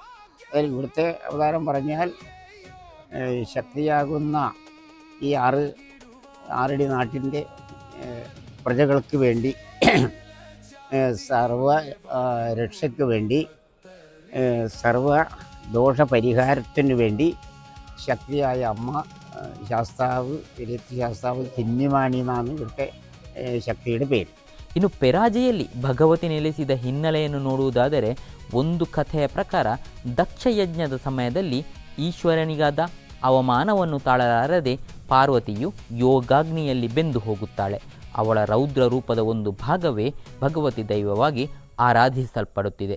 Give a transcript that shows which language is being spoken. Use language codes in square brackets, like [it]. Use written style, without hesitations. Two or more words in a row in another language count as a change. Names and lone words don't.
[ml] അതിൽ ഇവിടുത്തെ അവതാരം പറഞ്ഞാൽ ശക്തിയാകുന്ന ഈ ആറടി നാട്ടിൻ്റെ പ്രജകൾക്ക് വേണ്ടി സർവ രക്ഷയ്ക്ക് വേണ്ടി സർവ ദോഷപരിഹാരത്തിന് വേണ്ടി ശക്തിയായ അമ്മ ശാസ്താവ് രത്തി ശാസ്താവ് തിന്നിമാണി എന്നാണ് ഇവിടുത്തെ ಶಕ್ತಿയുടെ പേര്. [kn] ಇನ್ನು ಪೆರಾಜೆಯಲ್ಲಿ ಭಗವತಿ ನೆಲೆಸಿದ ಹಿನ್ನೆಲೆಯನ್ನು ನೋಡುವುದಾದರೆ ಒಂದು ಕಥೆಯ ಪ್ರಕಾರ ದಕ್ಷಯಜ್ಞದ ಸಮಯದಲ್ಲಿ ಈಶ್ವರನಿಗಾದ ಅವಮಾನವನ್ನು ತಾಳಲಾರದೆ ಪಾರ್ವತಿಯು ಯೋಗಾಗ್ನಿಯಲ್ಲಿ ಬೆಂದು ಹೋಗುತ್ತಾಳೆ. ಅವಳ ರೌದ್ರ ರೂಪದ ಒಂದು ಭಾಗವೇ ಭಗವತಿ ದೈವವಾಗಿ ಆರಾಧಿಸಲ್ಪಡುತ್ತಿದೆ.